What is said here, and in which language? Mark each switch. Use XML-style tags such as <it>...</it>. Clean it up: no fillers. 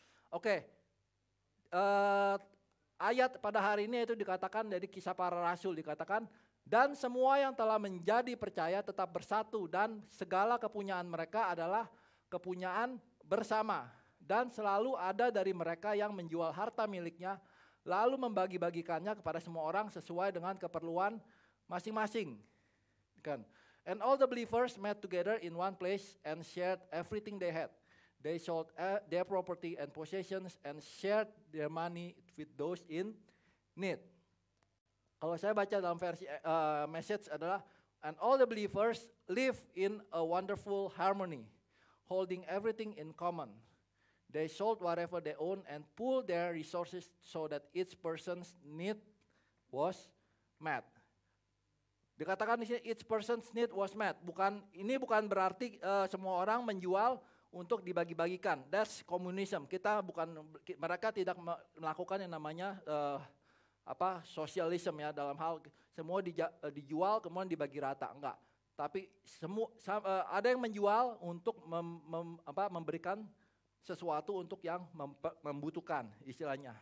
<id>Oke, ayat pada hari ini itu dikatakan dari Kisah Para Rasul dikatakan dan semua yang telah menjadi percaya tetap bersatu dan segala kepunyaan mereka adalah kepunyaan bersama dan selalu ada dari mereka yang menjual harta miliknya lalu membagi-bagikannya kepada semua orang sesuai dengan keperluan masing-masing. Kan?</id> <en>And all the believers met together in one place and shared everything they had. They sold their property and possessions and shared their money with those in need.</en> <id>Kalau saya baca dalam versi message adalah</id> <en>and all the believers live in a wonderful harmony, holding everything in common. They sold whatever they owned and pooled their resources so that each person's need was met.</en> <id>Dikatakan di sini</id> <en>each person's need was met.</en> <id>Ini bukan berarti semua orang menjual untuk dibagi-bagikan.</id> <en>That's communism.</en> <id>Mereka tidak melakukan yang namanya sosialisme ya dalam hal semua dijual kemudian dibagi rata. Enggak. Tapi ada yang menjual untuk memberikan sesuatu untuk yang membutuhkan istilahnya.</id>